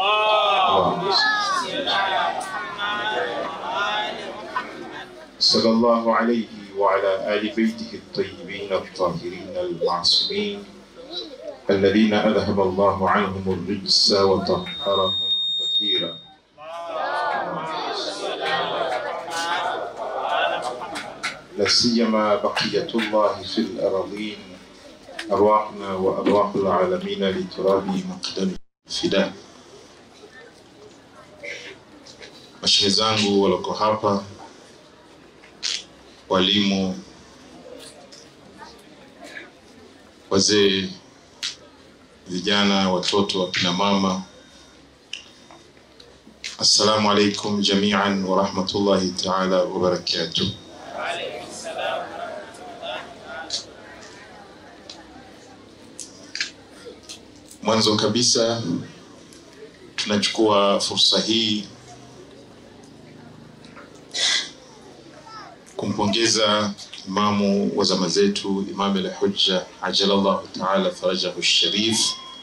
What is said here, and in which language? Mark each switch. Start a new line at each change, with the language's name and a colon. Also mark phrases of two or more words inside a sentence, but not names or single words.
Arabic: صلى الله عليه وعلى آل بيته الطيبين الطاهرين المعصومين الذين أذهب الله عنهم الرجس وطهرهم تطهيرا. لا سيما بقية الله في الأراضين، أرواحنا وأرواح العالمين لتراب مقدم فداء.
Swahili: Mashehe zangu waloko hapa, walimu, wazee, vijana, watoto, wakina mama,
Arabic: السلام عليكم جميعا ورحمة الله تعالى وبركاته.
Swahili: Mwanzo kabisa tunachukua fursa hii kumpongeza imamu wa zama zetu, Imam al-Hujja
Arabic: عجل الله تعالى فرجه الشريف,